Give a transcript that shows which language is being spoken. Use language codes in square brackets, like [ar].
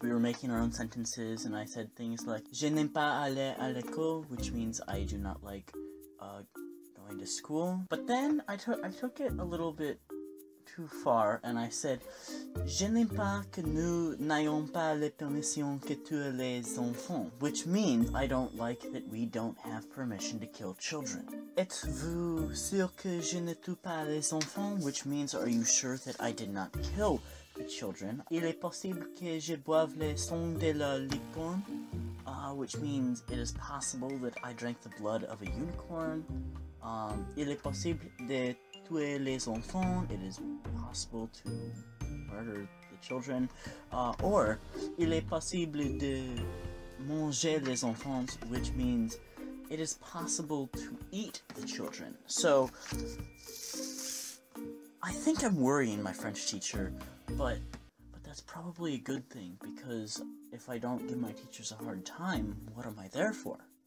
[en] We were making our own sentences, and I said things like [fr] "Je n'aime pas aller à l'école," [en] which means I do not like going to school. But then I took it a little bit too far, and I said [fr] "Je n'aime pas que nous n'ayons pas les permissions que tuent les enfants," [en] which means I don't like that we don't have permission to kill children. [fr] Êtes-vous sûr que je ne tue pas les enfants? [en] Which means, are you sure that I did not kill the children? [fr] Il est possible que je boive le sang de la licorne, [en] which means it is possible that I drank the blood of a unicorn. [fr] Il est possible de tuer les enfants. [en] It is possible to murder the children. Or, [fr] il est possible de manger les enfants, [en] which means it is possible to eat the children. So, I think I'm worrying my French teacher, but that's probably a good thing, because if I don't give my teachers a hard time, what am I there for?